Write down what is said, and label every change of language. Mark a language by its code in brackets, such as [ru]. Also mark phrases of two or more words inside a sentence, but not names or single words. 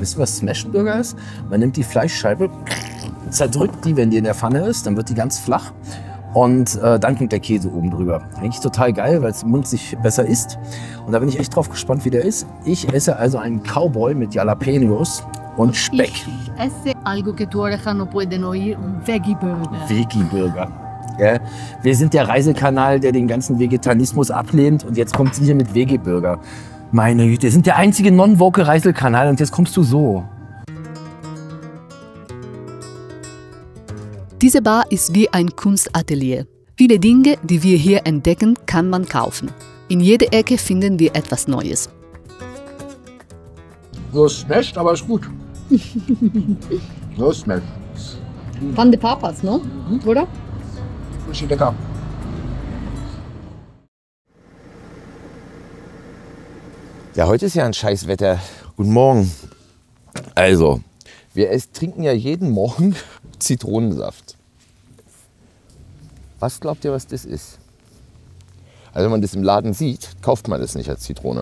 [de] Wisst ihr, was [en] Smashed Burger [de] ist? Man nimmt die Fleischscheibe, zerdrückt die, wenn die in der Pfanne ist, dann wird die ganz flach und dann kommt der Käse oben drüber. Eigentlich total geil, weil es im Mund sich besser isst. Und da bin ich echt drauf gespannt, wie der ist. Ich esse also einen Cowboy mit Jalapenos und Speck. Ich esse [es] algo que tu orejas no pueden oír, un [en] Veggie Burger. Veggie Burger. [de] Ja, wir sind der Reisekanal, der den ganzen Vegetarismus ablehnt und jetzt kommt sie hier mit [en] Veggie Burger. [de] Meine Güte, wir sind der einzige non-woke Reisekanal und jetzt kommst du so. Diese Bar ist wie ein Kunstatelier. Viele Dinge, die wir hier entdecken, kann man kaufen. In jeder Ecke finden wir etwas Neues. [en] So smashed, [de] aber ist gut. [en] So smashed. [es] Pan de papas, no? [de] Oder? Richtig lecker. Ja, heute ist ja ein Scheißwetter. Guten Morgen. Also, wir trinken ja jeden Morgen Zitronensaft. Was glaubt ihr, was das ist? Also wenn man das im Laden sieht, kauft man das nicht als Zitrone.